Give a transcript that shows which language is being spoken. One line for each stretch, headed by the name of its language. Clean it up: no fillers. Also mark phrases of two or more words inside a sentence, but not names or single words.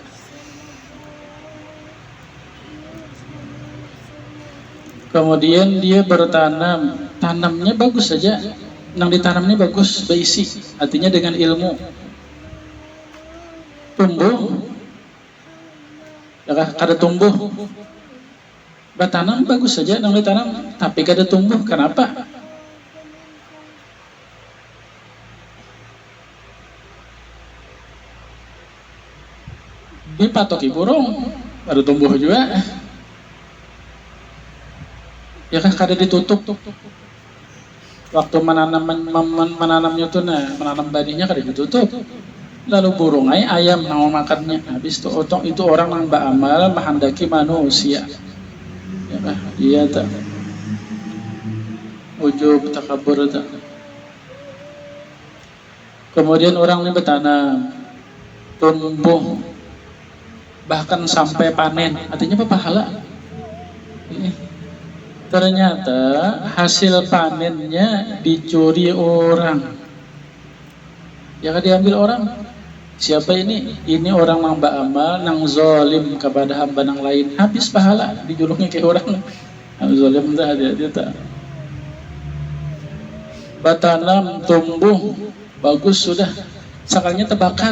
Indonesian: Kemudian dia bertanam, tanamnya bagus saja, yang ditanamnya bagus, berisi, artinya dengan ilmu. Tumbuh,
Banjar: ya kada tumbuh. Bertanam bagus saja, yang ditanam, tapi kada tumbuh, kenapa?
Indonesian: Dipatoki burung, kada tumbuh juga.
Banjar: Ya kan kada ditutup. Waktu menanamnya tuh menanam badinya kada ditutup.
Indonesian: Lalu burung ayam mau makannya. Habis itu orang yang beramal menghendaki manusia. Ya kan? Iya tak. Ujub takabur tak. Kemudian orang ini bertanam, tumbuh, bahkan sampai panen, artinya apa? Pahala. Ternyata hasil panennya dicuri orang, ya kan, diambil orang. Siapa ini?
Banjar: Ini orang yang beramal nang zalim kepada hamba nang lain, habis pahala dijulungi ke orang.
Indonesian: Zalim dah dia tak.
Banjar: Batanam tumbuh bagus sudah, sakalnya terbakar.